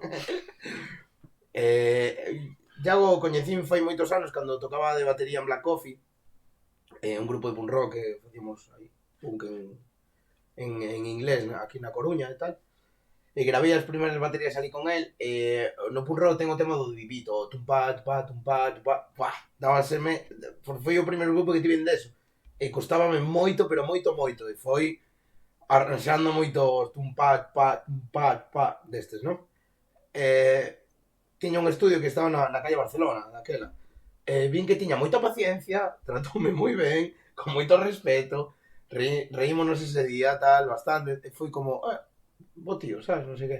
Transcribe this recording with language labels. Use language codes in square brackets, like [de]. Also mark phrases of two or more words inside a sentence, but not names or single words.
[gl] Iago coñecín fai moitos anos cando tocaba de batería en Black Coffee, un grupo de punk rock que facíamos aí, punk en inglés, aquí na Coruña e tal. E gravei as primeiras baterías ali con el. No punk rock ten o tema do divito, o tumpa, tumpa, tumpa, tumpa, pua, dábaseme, foi o primeiro grupo que tiven deso. E costábame moito, pero moito, moito. E foi arranxando moito tumpa, pa, destes, non? Tiña un estudio que estaba na calle Barcelona, daquela. Vin que tiña moita paciencia, tratoume moi ben, con moito respeto, reímonos ese día, tal, bastante, e foi como, bo tío, sabes, non sei que.